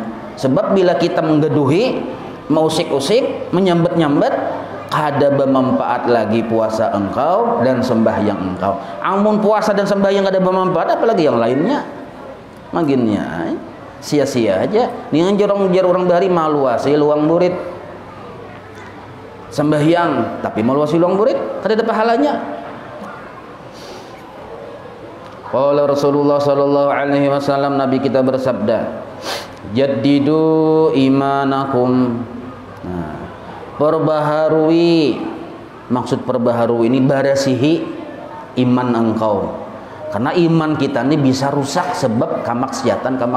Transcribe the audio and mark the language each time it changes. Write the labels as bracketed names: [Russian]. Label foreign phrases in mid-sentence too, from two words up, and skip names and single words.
[Banjar] Sebab bila kita menggeduhi, mengusik-usik, menyambet-nyambet, kada bermanfaat lagi puasa engkau dan sembahyang engkau. Amun puasa dan sembahyang kada bermanfaat, apalagi yang lainnya. Maginnya sia-sia aja. Nih jarang orang bahari maluasi luang murid. Sembahyang tapi maluasi luang murid, kada ada pahalanya. [Arabic] قال رسول الله صلى الله عليه وسلم, [Indonesian] Nabi kita bersabda, [Arabic] جددوا إيمانكم. [Banjar] Nah, perbaharui, maksud perbaharui ini barasihi iman engkau, karena iman kita ini bisa rusak sebab kamaksiatan.